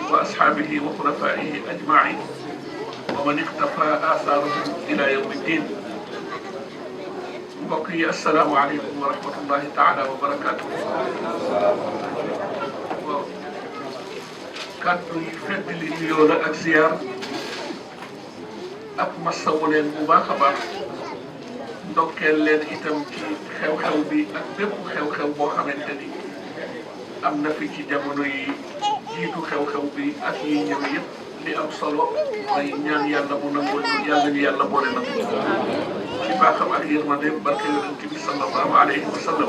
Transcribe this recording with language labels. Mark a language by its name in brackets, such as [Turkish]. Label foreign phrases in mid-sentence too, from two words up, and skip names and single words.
[Arabic] وأصحابه وخلفائه أجمعين ومن اقتفى آثارهم إلى يوم الدين. بقي السلام عليكم ورحمة الله تعالى وبركاته. [Wolof] kàddu yi fedd li nuyoo la ak ziar ak masawu leen bu baax a baax ndokkeel leen itam ci xew-xew bi ak bépp xew-xew boo xamante ni am na fi ci jamono yi jiitu xew-xew bi ak yi ñëw yëpp li am solo mooy ñaan yàlla mu nangul yàlla ñu yàlla boole na ci baaxam ak yërmande barke yonent bi [Arabic] صلى الله عليه وسلم.